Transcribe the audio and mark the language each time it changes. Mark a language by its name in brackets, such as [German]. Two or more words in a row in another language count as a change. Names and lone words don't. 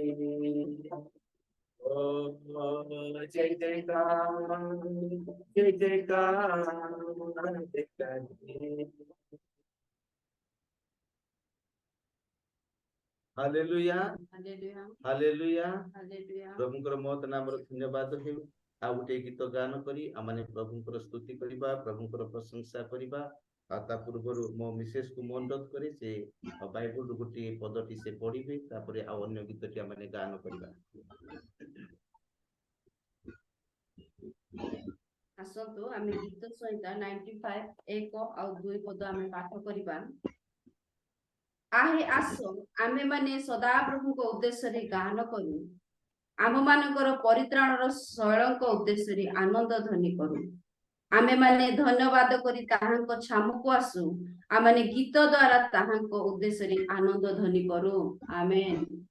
[Hindi] ओ जय जयकार जय जयकार करे हालेलुया हालेलुया हालेलुया हालेलुया [Odia] प्रभुଙ୍କର ମହତ ନାମର ଧନ୍ୟବାଦ ହେଉ ଆଉ ଗୋଟେ ଗୀତ ଗାନ କରି ଆମମାନେ ପ୍ରଭୁଙ୍କର ସ୍ତୁତି କରିବା ପ୍ରଭୁଙ୍କର ପ୍ରଶଂସା କରିବା ଆଉ ତା ପୂର୍ବରୁ ମୋ ମିସେସ୍ କୁ ମୁଁ ଅନୁରୋଧ କରେ ସେ ବାଇବଲରୁ ଗୋଟିଏ ପଦଟି ସେ ପଢିବେ ତାପରେ ଆଉ ଅନ୍ୟ ଗୀତଟି ଆମମାନେ ଗାନ କରିବା ଆସନ୍ତୁ ଆମେ ଗୀତ ସହିତ 95 ଏକ ଆଉ 2 ପଦ ଆମେ ପାଠ କରିବା ଆହେ ଆସ ଆମେ ମାନେ ସଦା ପ୍ରଭୁଙ୍କ ଉଦ୍ଦେଶ୍ୟରେ ଗାନ କରୁ ଆମ ମାନଙ୍କର ପରିତ୍ରାଣର ଶୈଳଙ୍କ ଉଦ୍ଦେଶ୍ୟରେ ଆନନ୍ଦ ଧ୍ୱନି କରୁ ଆମେ ମାନେ ଧନ୍ୟବାଦ କରି ତାହାଙ୍କ ଛାମୁକୁ ଆସୁ ଆମେ ଗୀତ ଦ୍ୱାରା ତାହାଙ୍କ ଉଦ୍ଦେଶ୍ୟରେ ଆନନ୍ଦ ଧ୍ୱନି କରୁ ଆମେନ୍